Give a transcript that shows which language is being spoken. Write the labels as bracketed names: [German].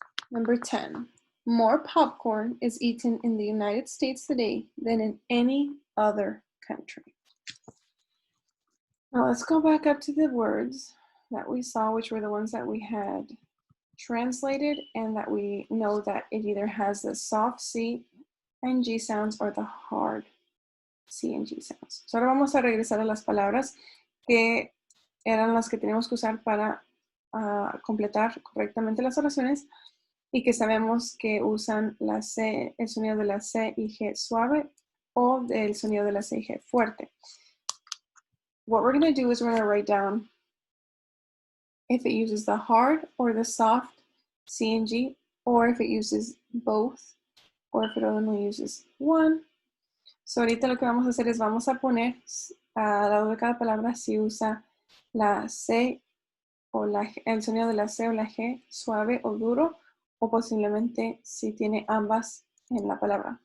[English] Number 10, more popcorn is eaten in the United States today than in any other country. Now let's go back up to the words that we saw, which were the ones that we had translated and that we know that it either has the soft C and G sounds or the hard C and G sounds. [Spanish] So ahora vamos a regresar a las palabras que eran las que tenemos que usar para completar correctamente las oraciones y que sabemos que usan la C, el sonido de la C y G suave o del sonido de la C y G fuerte. [English] What we're going to do is we're going to write down if it uses the hard or the soft C and G, or if it uses both, or if it only uses one. [Spanish] So ahorita lo que vamos a hacer es vamos a poner al lado de cada palabra si usa la C o el sonido de la C o la G suave o duro, o posiblemente si tiene ambas en la palabra.